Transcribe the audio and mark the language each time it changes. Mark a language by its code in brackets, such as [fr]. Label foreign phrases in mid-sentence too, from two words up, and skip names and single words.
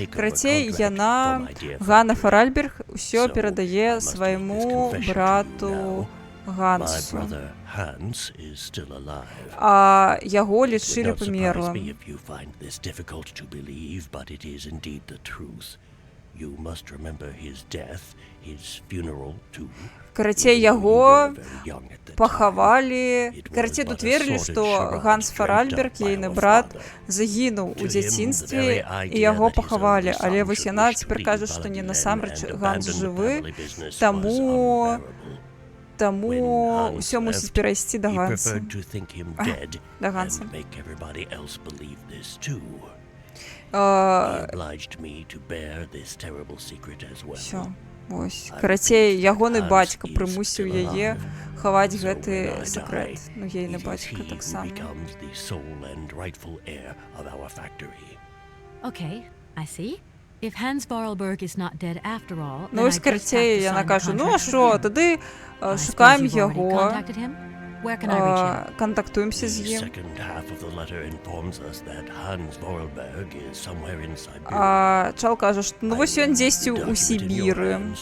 [be] Карацей, яна, Ганна Фаральберг, усё перадае свайму брату Гансу. А яго лічылі памерлым. [en] You must remember his death, his funeral too. [be] Карацей, яго пахавалі. Карацей, тут верылі, што Ганс Фаральберг, ейны брат, загінуў у дзяцінстве, і яго пахавалі. Але вось яна цяпер кажа, што не насамрэч Ганс жывы, таму ўсё мусіць перайсці да Ганса. Да Ганса. Всё. Вось. Карацей, ягоны бацька прымусіў яе хаваць гэты сакрэт. Ну, ейны бацька таксама. [en] Okay, I see. If Hans Vorarlberg is not dead after all, [be] Ну, ось карацей, яна кажа, ну, а що, тады шукаем яго, контактуемся з ім. А Чал кажа, што ну вось ён дзесьці ў Сібіры.